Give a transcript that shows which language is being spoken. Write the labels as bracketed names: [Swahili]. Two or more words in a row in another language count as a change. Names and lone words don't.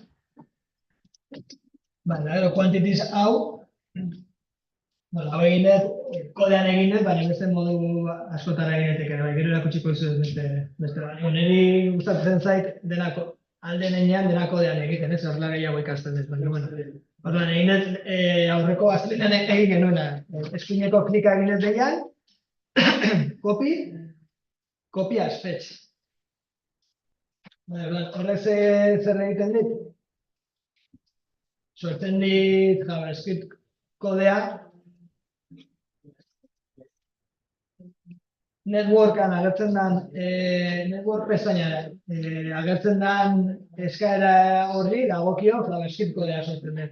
[Basque] Quantities hau, hau egin dut, kodean egin dut, baina beste modu askotara egin dut ere, gero erakutsiko izuz beste. Niri gustatzen zait alde nenean dena kodean egiten, ez horrela gehiago ikasten dut. Orduan, egin dut aurreko astelenean egin genuena. Eskuineko klika egin dut deian, [English] copy as fetch. [Basque] Horrek zer egiten dit? Sortzen dit JavaScript kodea networkan agertzen den, network pestañara, agertzen den eskaera horri dagokio JavaScript kodea sortzen dut.